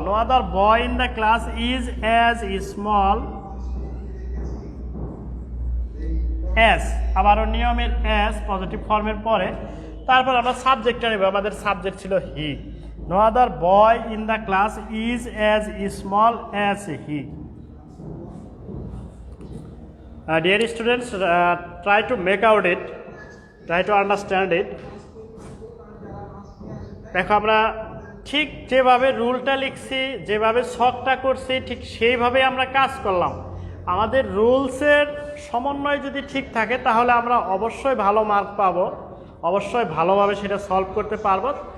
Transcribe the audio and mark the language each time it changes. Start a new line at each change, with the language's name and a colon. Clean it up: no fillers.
English: no other boy in the class is as small as,
Bangla: আবারও নিয়মের as positive ফর্মের পরে। তারপর আমরা সাবজেক্টটা নেব, আমাদের সাবজেক্ট ছিল হি।
English: No other boy in the class is as small as he. Dear students, try to make out it, try to understand it.
Bangla: দেখো আমরা ঠিক যেভাবে রুলটা লিখছি, যেভাবে ছকটা করছি, ঠিক সেইভাবে আমরা কাজ করলাম। আমাদের রুলসের সমন্বয় যদি ঠিক থাকে তাহলে আমরা অবশ্যই ভালো মার্ক পাবো, অবশ্যই ভালোভাবে সেটা সলভ করতে পারবো।